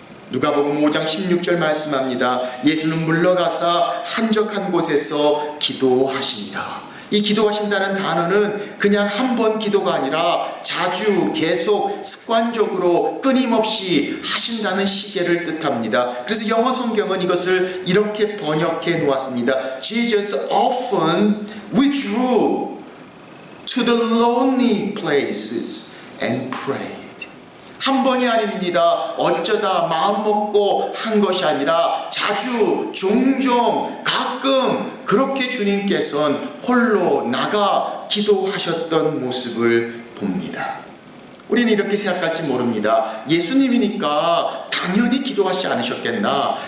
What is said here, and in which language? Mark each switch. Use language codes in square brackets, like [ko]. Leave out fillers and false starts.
[ko] 누가복음 5장 16절 말씀합니다. 예수는 물러가사 한적한 곳에서 기도하시니라. 이 기도하신다는 단어는 그냥 한 번 기도가 아니라 자주 계속 습관적으로 끊임없이 하신다는 시제를 뜻합니다. 그래서 영어 성경은 이것을 이렇게 번역해 놓았습니다. [en] Jesus often withdrew to the lonely places and prayed. [ko] 한 번이 아닙니다. 어쩌다 마음 먹고 한 것이 아니라 자주, 종종, 가끔 그렇게 주님께서는 홀로 나가 기도하셨던 모습을 봅니다. 우리는 이렇게 생각할지 모릅니다. 예수님이니까 당연히 기도하시지 않으셨겠나?